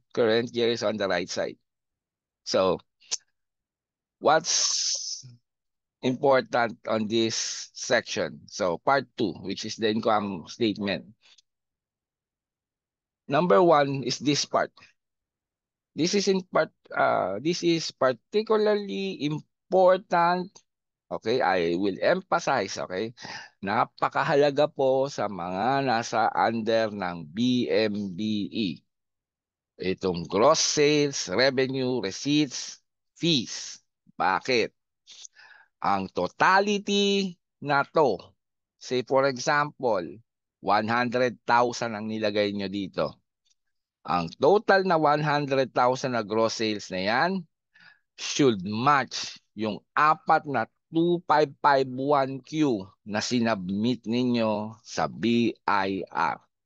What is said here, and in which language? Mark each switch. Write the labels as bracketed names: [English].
[English] Current year is on the right side. So, what's important on this section? So, part 2, which is the income statement. Number 1 is this part. This is particularly important. Okay, I will emphasize, okay? [Filipino] Napakahalaga po sa mga nasa under ng BMBE. Itong gross sales, revenue, receipts, fees. Bakit? Ang totality na to, say for example, 100,000 ang nilagay nyo dito. Ang total na 100,000 na gross sales na yan [English] should match [Filipino] yung apat na 2551Q na sinabmit ninyo sa BIR.